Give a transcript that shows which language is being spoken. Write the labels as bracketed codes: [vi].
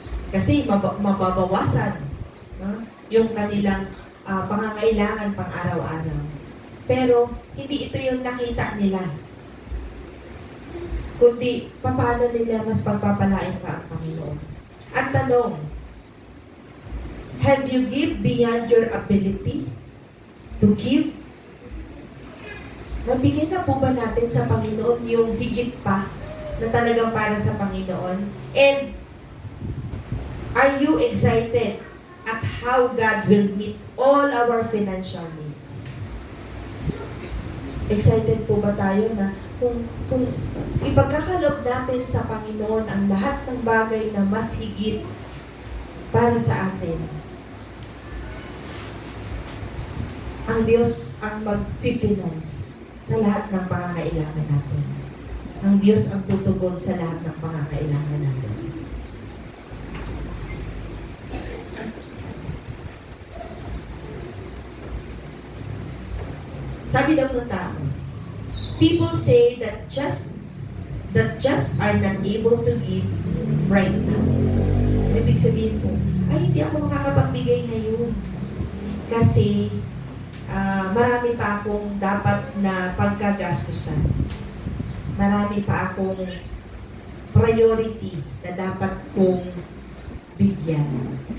[tl] Kasi mababawasan, no? Yung kanilang pangangailangan pang araw-araw. Pero hindi ito yung nakita nila. Kundi paano nila mas pagpapalain pa ang Panginoon. Ang tanong, [en] have you give beyond your ability to give? [tl] Mabigyan na po ba natin sa Panginoon yung higit pa na talagang para sa Panginoon? [en] And are you excited at how God will meet all our financial needs? [tl] Excited po ba tayo na kung ipagkakalob natin sa Panginoon ang lahat ng bagay na mas higit para sa atin? Ang Diyos ang mag-finance sa lahat ng pangangailangan natin. Ang Diyos ang tutugon sa lahat ng pangangailangan natin. Sabi daw ng tao, [en] people say that just are not able to give right now. [tl] Ibig sabihin po, ay hindi ako makakapagbigay ngayon. Kasi marami pa akong dapat na pagkagastusan. Marami pa akong priority na dapat kong bigyan.